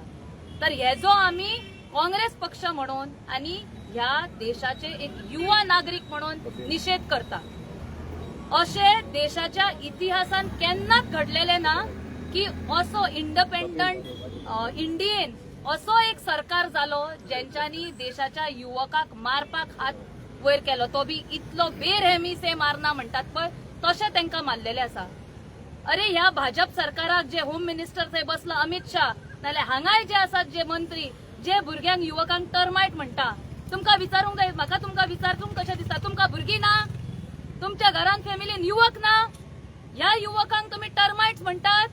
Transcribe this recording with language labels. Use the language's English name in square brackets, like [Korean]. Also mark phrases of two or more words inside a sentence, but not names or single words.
[Konkani] तर हेजो आमी काँग्रेस पक्ष म्हणून आनी ह्या देशाचे एक युवा नागरिक म्हणून निषेध करता. अशे देशाच्या इतिहासान केन्नाच घडलेले ना की असो इंडिपेंडंट इंडियेन असो एक सरकार जालो जेंच्यांनी देशाच्या युवकाक मारपाक हात वयर केलो, तो बी इतलो [Hindi] बेरहमी से मारना [Konkani] म्हणटात पळय तशें तांकां मारलेले आसा. अरे ह्या भाजप सरकाराक जे [English] home minister [Konkani] थंय बसला अमित शाह नाल्यार हांगाय जे आसात जे मंत्री जे भुरग्यांक युवकांक टर्माइट म्हणटा, तुमकां विचारूंक जाय, म्हाका तुमकां विचारूंक कशें दिसता, तुमकां भुरगीं ना, तुमच्या घरान फॅमिलीन युवक ना, ह्या युवकांक तुमी टर्माइट्स म्हणटात.